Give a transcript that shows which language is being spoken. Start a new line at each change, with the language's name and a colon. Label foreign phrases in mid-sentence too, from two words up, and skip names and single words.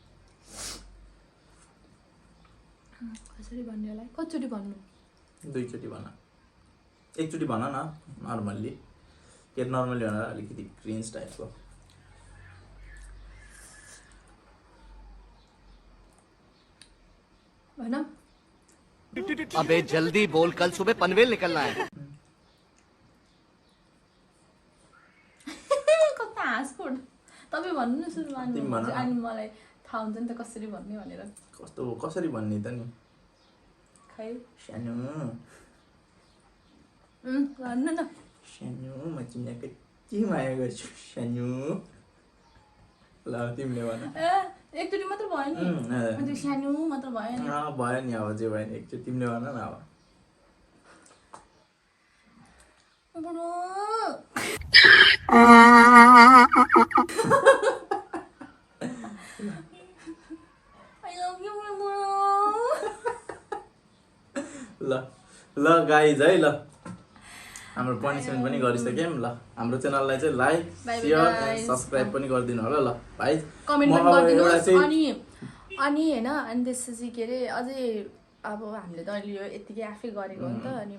Nepali: कसरी भन्ने होला कतिचोटि भन्नु दुईचोटि भन एकचोटि भन न नर्मल्ली के नर्मल्ली भनेर अलिकति क्रिन्ज टाइपको भन
Hindi: अबे जल्दी बोल कल सुबह पनवेल निकलना है
Nepali: कता हाँसफुट तपाईँ भन्नु न सुरुमा तिमी भन न। अनि मलाई थाहा हुन्छ नि त कसरी भन्ने भनेर कस्तो कसरी भन्ने त नि खै सानो भन्नु न सानो म तिमीलाई कति माया गर्छु सानो ल तिमीले भन ए एकचोटि मात्र भयो नि त्यो सानो मात्र भयो नि भयो नि अब जे भयो नि एकचोटि तिमीले भन न अब बुढो
English: I love you,
Nepali: बुढो ल ल गाइज है ल हाम्रो पनिसमेन्ट पनि गरिसक्यौँ ल हाम्रो च्यानललाई चाहिँ लाइक
English: Bye bye
Nepali: सेयर guys.
English: and subscribe
Nepali: पनि गरिदिनु होला ल भाइ कमेन्ट म पनि अब एउटा गरिदिनुहोस् चाहिँ अनि होइन अनि त्यसपछि के अरे अझै अब हामीले त अहिले यो यत्तिकै आफै गरेको हो नि त अनि